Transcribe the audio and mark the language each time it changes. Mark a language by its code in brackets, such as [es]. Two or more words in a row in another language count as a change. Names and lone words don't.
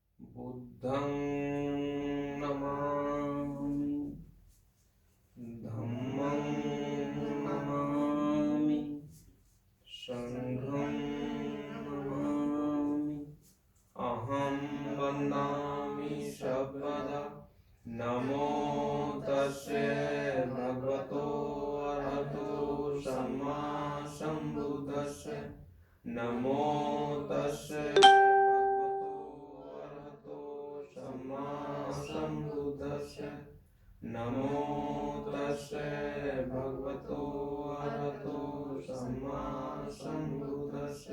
[sa] बुद्धं नमामि, धम्मं नमामि, संघं नमामि, अहं वन्दामि सर्वदा। [pi] नमो तस्से भगवतो अरहतो सम्मा सम्बुद्धस्से। नमो तस्से भगवतो अरहतो सम्मा सम्बुद्धस्से। नमो तस्से भगवतो अरहतो सम्मा सम्बुद्धस्से।